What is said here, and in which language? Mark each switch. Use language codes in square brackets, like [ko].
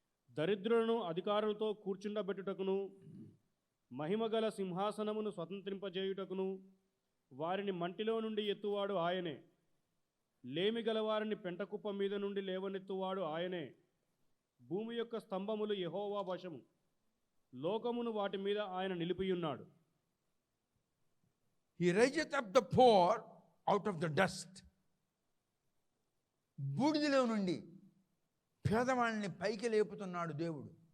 [te] దరిద్రులను అధికారులతో కూర్చుండబెట్టుటకును, మహిమగల సింహాసనమును స్వతంత్రింపజేయుటకును వారిని మంటిలో నుండి ఎత్తువాడు ఆయనే. లేమి గల వారిని పెంటకుప్ప మీద నుండి లేవనెత్తువాడు ఆయనే. భూమి యొక్క స్తంభములు యెహోవా వశము, లోకమును వాటి మీద ఆయన నిలిపియున్నాడు. [en] He raiseth up the poor out of the dust. [te] బూడిదలో నుండి పేదవాళ్ళని పైకి లేపుతున్నాడు దేవుడు.